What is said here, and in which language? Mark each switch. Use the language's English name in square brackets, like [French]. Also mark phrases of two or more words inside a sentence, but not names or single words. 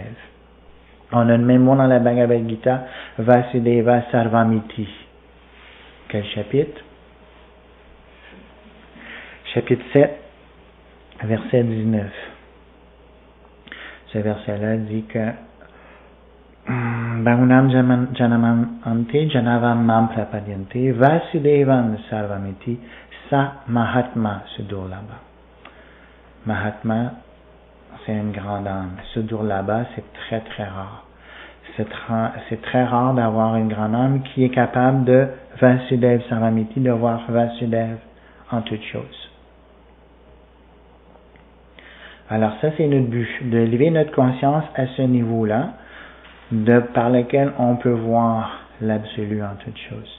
[French] On a le même mot dans la Bhagavad Gita, [Sanskrit] Vasudeva Sarvamiti. [French] Quel chapitre? Chapitre 7, verset 19. Ce verset-là dit que [Sanskrit] Bahunam janamam ante janavam mam prapadyante Vasudevan sarvamiti sa mahatma sudurlabha. [French] Mahatma, c'est une grande âme. Sudurlabha, c'est très très rare. C'est très rare d'avoir une grande âme qui est capable de [Sanskrit] Vasudeva sarvamiti, [French] de voir Vasudeva en toutes choses. Alors ça, c'est notre but, d'élever notre conscience à ce niveau-là, par lequel on peut voir l'absolu en toutes choses.